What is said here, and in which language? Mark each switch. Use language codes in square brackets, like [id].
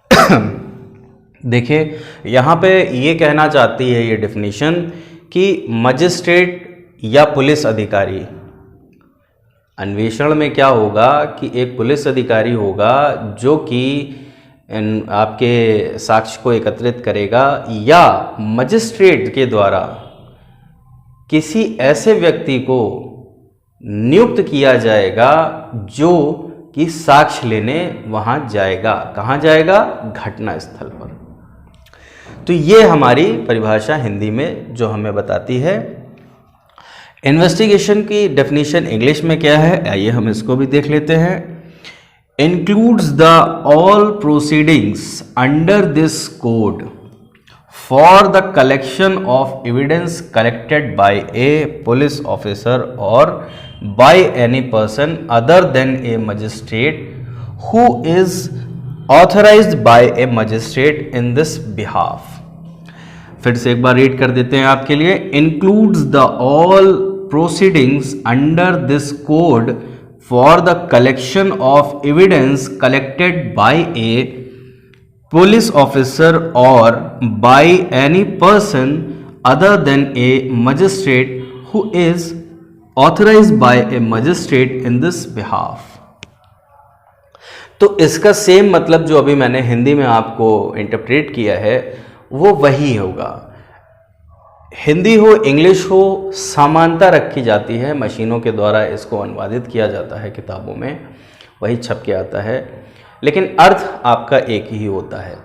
[hi] देखिए, यहाँ पे ये कहना चाहती है ये डेफिनेशन कि मजिस्ट्रेट या पुलिस अधिकारी, अन्वेषण में क्या होगा कि एक पुलिस अधिकारी होगा जो कि आपके साक्ष्य को एकत्रित करेगा, या मजिस्ट्रेट के द्वारा किसी ऐसे व्यक्ति को नियुक्त किया जाएगा जो कि साक्ष्य लेने वहां जाएगा। कहां जाएगा? घटना स्थल पर। तो ये हमारी परिभाषा हिंदी में जो हमें बताती है। इन्वेस्टिगेशन की डेफिनेशन इंग्लिश में क्या है, आइए हम इसको भी देख लेते हैं। [en] Includes the all proceedings under this code for the collection of evidence collected by a police officer or by any person other than a magistrate who is authorized by a magistrate in this behalf। [hi] फिर से एक बार read कर देते हैं आपके लिए। [en] includes the all proceedings under this code for the collection of evidence collected by a police officer or by any person other than a magistrate who is authorized by a magistrate in this behalf। [hi] तो इसका same मतलब जो अभी मैंने हिंदी में आपको interpret किया है वो वही होगा। हिंदी हो इंग्लिश हो, समानता रखी जाती है, मशीनों के द्वारा इसको अनुवादित किया जाता है, किताबों में वही छप के आता है, लेकिन अर्थ आपका एक ही होता है।